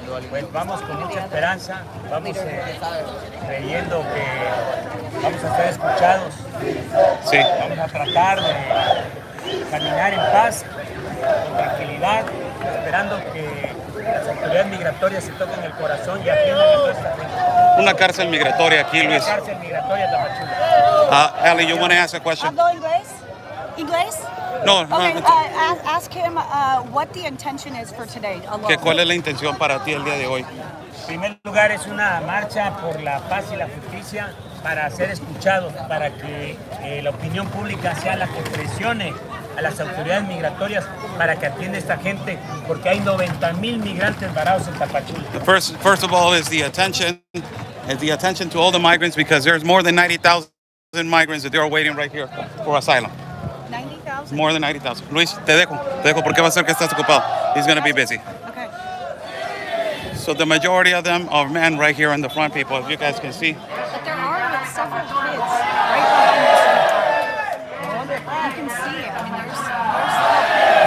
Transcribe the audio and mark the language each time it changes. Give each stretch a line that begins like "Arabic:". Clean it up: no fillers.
Spanish: Pues vamos con mucha esperanza, vamos creyendo que vamos a ser escuchados. Sí. Vamos a tratar de caminar en paz, con tranquilidad, esperando que las autoridades migratorias se toquen el corazón y atiendan a toda esta gente. Una cárcel migratoria aquí, Luis. Una cárcel migratoria Tapachula.
English: Ali, you want to ask a question?
Spanish: ¿Hablo inglés? ¿Inglés? No,
English: Okay, no. ask him what the intention is for today.
Spanish: ¿Cuál es la intención para ti el día de hoy? En primer lugar, es una marcha por la paz y la justicia para ser escuchados, para que la opinión pública sea la que presione a las autoridades migratorias para que atienda a esta gente, porque hay 90,000 migrantes varados en Tapachula.
English: First of all is the attention to all the migrants, because there's more than 90,000 migrants that they're waiting right here for asylum. 90,000? More than 90,000.
Spanish: Luis, te dejo porque va a ser que estás ocupado.
English: He's going to be busy. Okay. So the majority of them are men right here in the front, people, as you guys can see. But there are several kids right behind us. You can see it. I mean, there's